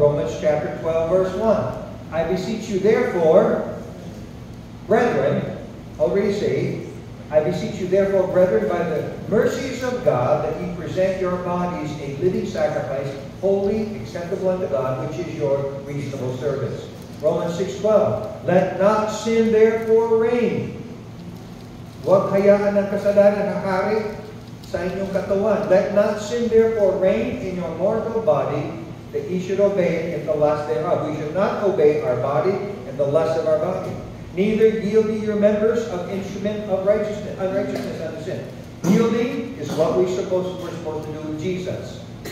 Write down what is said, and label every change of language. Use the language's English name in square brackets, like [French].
[English] Romans chapter 12, verse 1. I beseech you therefore, brethren, already saved, I beseech you therefore, brethren, by the mercies of God, that ye present your bodies a living sacrifice, holy, acceptable unto God, which is your reasonable service. Romans 6:12. Let not sin therefore reign. [Filipino] Huwag hayaan ng kasalanan na hari sa inyong katawan. [English] Let not sin therefore reign in your mortal body, that ye should obey it in the lust thereof. We should not obey our body in the lust of our body. Neither yield ye your members of instrument of unrighteousness unto sin. Yielding is what we're supposed to do with Jesus.